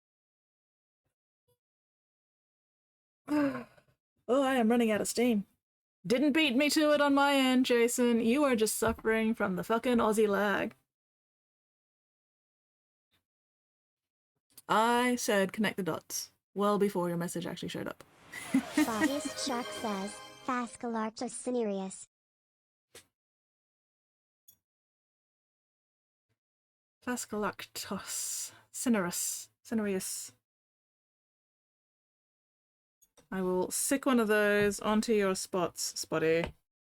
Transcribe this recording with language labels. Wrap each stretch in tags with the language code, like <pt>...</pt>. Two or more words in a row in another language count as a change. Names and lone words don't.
<en>Oh, I am running out of steam. Didn't beat me to it on my end, Jason. You are just suffering from the fucking Aussie lag. I said connect the dots well before your message actually showed up. Spottiest Shark says, Phascolarctos cinereus. Phascolarctos cinereus. I will sick one of those onto your spots, Spotty.</en>